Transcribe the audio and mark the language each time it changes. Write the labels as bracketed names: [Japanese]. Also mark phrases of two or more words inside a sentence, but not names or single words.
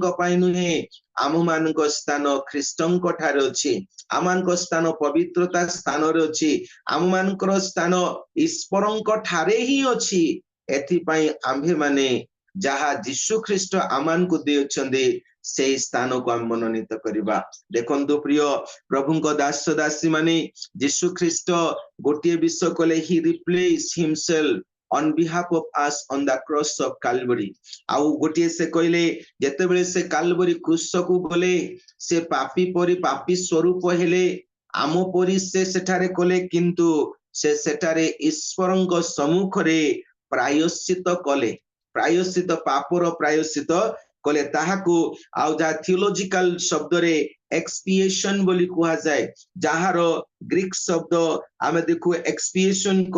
[Odia] ପାଇଁ ନୁହେଁ ଆମମାନଙ୍କ ସ୍ଥାନ ଖ୍ରୀଷ୍ଟଙ୍କ ଠାରେ ଅଛି ଆମମାନଙ୍କ ସ୍ଥାନ ପବିତ୍ରତା ସ୍ଥାନରେ ଅଛି ଆମମାନଙ୍କର ସ୍ଥାନ ଈଶ୍ୱରଙ୍କ ଠାରେ ହିଁ ଅଛି ଏଥିପାଇଁ ଆମ୍ଭେମାନେ ଯାହା ଯୀଶୁ ଖ୍ରୀଷ୍ଟ ଆମମାନଙ୍କୁ ଦେଇଛନ୍ତି ସେଇ ସ୍ଥାନକୁ ଆମେ ମନୋନୀତ କରିବା ଦେଖନ୍ତୁ ପ୍ରିୟ ପ୍ରଭୁଙ୍କ ଦାସ ଦାସୀ ମାନେ ଯୀଶୁ ଖ୍ରୀଷ୍ଟ ଗୋଟିଏ ବିଷୟ କଲେ ହି [English] replace himself on behalf of us on the cross of Calvary [Odia] ଆଉ ଗୋଟିଏ ସେ କହିଲେ ଯେତେବେଳେ ସେ କାଲବରୀ କ୍ରୁଶକୁ ଗଲେ ସେ ପାପୀ ପରି ପାପୀ ସ୍ୱରୂପ ହେଲେ ଆମ ପରି ସେ ସେଠାରେ କଲେ କିନ୍ତୁ ସେ ସେଠାରେ ଈଶ୍ୱରଙ୍କ ସମ୍ମୁଖରେ ପ୍ରାୟଶ୍ଚିତ କଲେ ପ୍ରାୟଶ୍ଚିତ ପାପର ପ୍ରାୟଶ୍ଚିତ କଲେ ତାହାକୁ ଆଉ ଯାହା ଥିଓଲୋଜିକାଲ ଶବ୍ଦରେ ଏକ୍ସପିଏସନ ବୋଲି କୁହାଯାଏ ଯାହାର ଗ୍ରୀକ ଶବ୍ଦ ଆମେ ଦେଖୁ ଏକ୍ସପିଏସନ